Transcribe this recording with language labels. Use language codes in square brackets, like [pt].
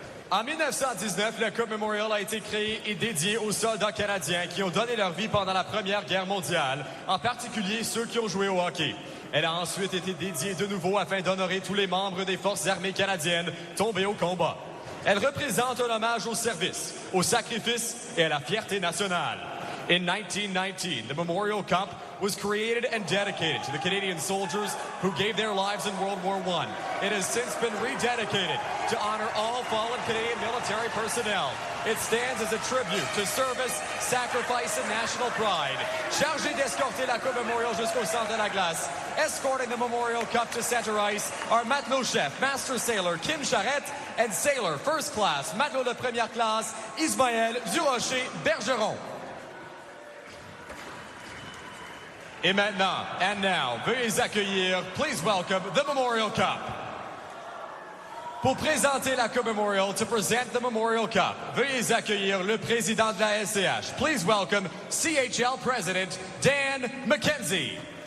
[fr] En 1919, la Coupe Memorial a été créée et dédiée aux soldats canadiens qui ont donné leur vie pendant la Première Guerre mondiale, en particulier ceux qui ont joué au hockey. Elle a ensuite été dédiée de nouveau afin d'honorer tous les membres des forces armées canadiennes tombés au combat. Elle représente un hommage au service, au sacrifice et à la fierté nationale. [en] In 1919, the Memorial Cup was created and dedicated to the Canadian soldiers who gave their lives in World War I. It has since been rededicated to honor all fallen Canadian military personnel. It stands as a tribute to service, sacrifice, and national pride. [fr] Chargé d'escorter la Coupe Memorial jusqu'au centre de la glace, [en] escorting the Memorial Cup to center ice are [fr] matelot chef, [en] master sailor Kim Charette, and sailor first class, [fr] matelot de première classe, [en] Ismaël Durocher-Bergeron. [fr] Et maintenant, [en] and now, [fr] veuillez accueillir, [en] please welcome the Memorial Cup. [fr] Pour présenter la Coupe Memorial, [en] to present the Memorial Cup, [fr] veuillez accueillir le président de la SCH. [en] Please welcome CHL President Dan McKenzie.